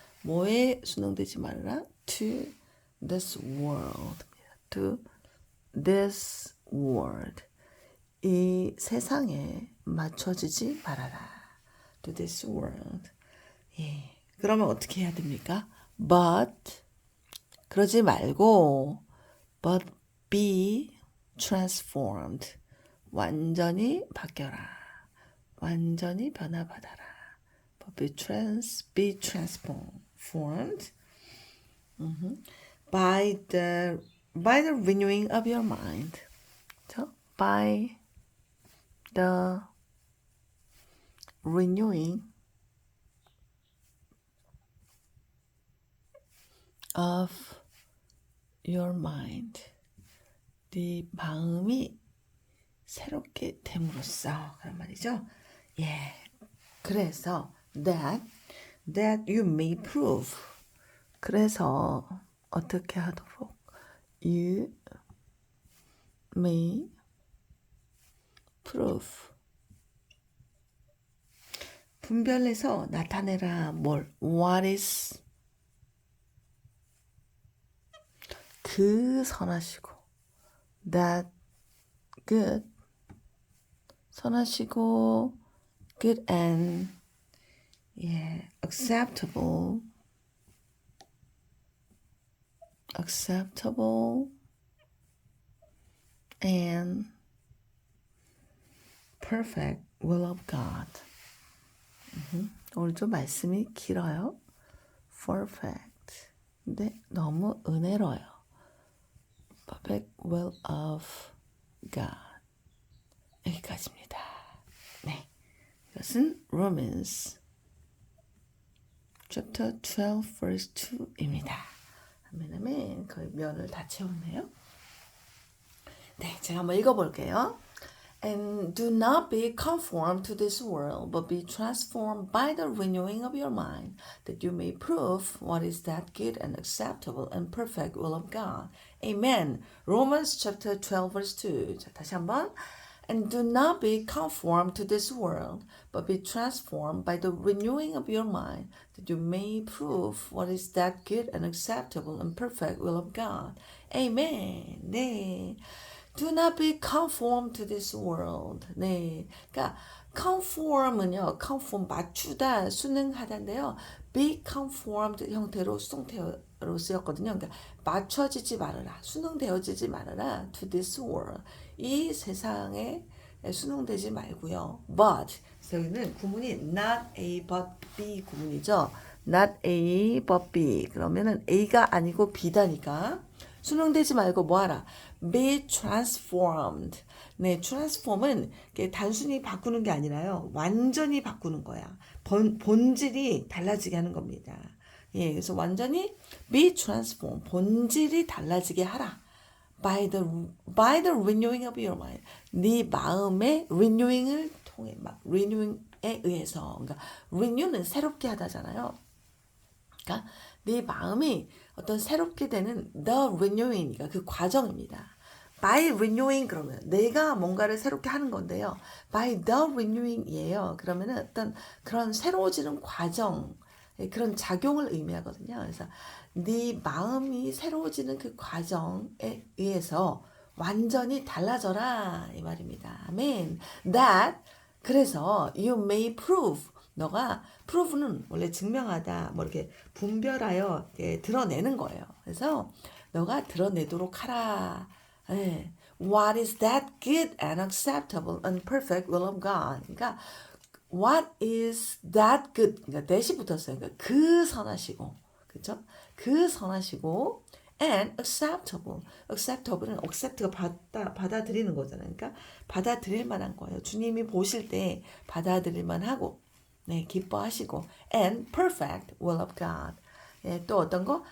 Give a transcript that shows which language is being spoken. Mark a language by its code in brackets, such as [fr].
[ko] 뭐에 순응되지 말아라? [en] To this world. To this world. [ko] 이 세상에 맞춰지지 말아라. [en] To this world. [ko] 예. 그러면 어떻게 해야 됩니까? [en] But [ko] 그러지 말고 [en] but be transformed. [ko] 완전히 바뀌어라. 완전히 변화받아라. [en] But be transformed by the renewing of your mind. So, by the renewing of your mind. [ko] 네 마음이 새롭게 됨으로써 그런 말이죠. 예. 그래서 [en] that you may prove. [ko] 그래서 어떻게 하도록 [en] you may prove. [ko] 분별해서 나타내라. 뭘? [en] What is [ko] 그 선하시고 [en] that good [ko] 선하시고 [en] good and yeah, acceptable and perfect will of God. [ko] 오늘 좀 말씀이 길어요. perfect. 근데 너무 은혜로워요. [en] perfect will of God. [ko] 여기까지입니다. 네, 이것은 [en] Romans chapter 12 verse 2 [ko] 입니다. 아멘. 거의 면을 다 채웠네요. 네, 제가 한번 읽어볼게요. [en] And do not be conformed to this world, but be transformed by the renewing of your mind, that you may prove what is that good and acceptable and perfect will of God. Amen. Romans chapter 12 verse 2. [ko] 자, 다시 한번. [en] And do not be conformed to this world, but be transformed by the renewing of your mind, that you may prove what is that good and acceptable and perfect will of God. [ko] Amen. 네. [en] Do not be conformed to this world. [ko] 네. 그러니까 conform은요. conform 맞추다, 순응하다인데요. be conformed 형태로 수동태로 쓰였거든요. 그러니까 맞춰지지 말아라. 순응되어지지 말아라. [en] to this world. [ko] 이 세상에 순응되지 말고요. but 그래서 여기는 구문이 not A but B 구문이죠. [en] not A but B. [ko] 그러면은 A가 아니고 B다니까 순응되지 말고 뭐하라? [en] be transformed. [ko] 네, transform은 단순히 바꾸는 게 아니라요. 완전히 바꾸는 거야. 본질이 달라지게 하는 겁니다. 예, 그래서 완전히 [en] be transformed. [ko] 본질이 달라지게 하라. [en] by the renewing of your mind. [ko] 네 마음의 renewing을 통해, renewing에 의해서. 그러니까 renew는 새롭게 하다잖아요. 그러니까 네 마음이 어떤 새롭게 되는 the renewing이니까 그 과정입니다. by renewing 그러면 내가 뭔가를 새롭게 하는 건데요. by the renewing이에요. 그러면은 어떤 그런 새로워지는 과정 그런 작용을 의미하거든요. 그래서 네 마음이 새로워지는 그 과정에 의해서 완전히 달라져라 이 말입니다. 아멘. That 그래서 [en] you may prove [ko] 너가 prove는 원래 증명하다 뭐 이렇게 분별하여 드러내는 거예요. 그래서 너가 드러내도록 하라. 예. [en] What is that good and acceptable and perfect will of God? 그러니까 what is that good? [ko] 그러니까 that이 붙었어요. 그러니까 그 선하시고, 그렇죠? 그 선하시고 [en] and acceptable. [ko] acceptable은 accept가 받아들이는 거잖아요. 그러니까 받아들일 만한 거예요. 주님이 보실 때 받아들일 만하고, 네, 기뻐하시고 [en] and perfect will of God. [ko] 예, 또 어떤 거?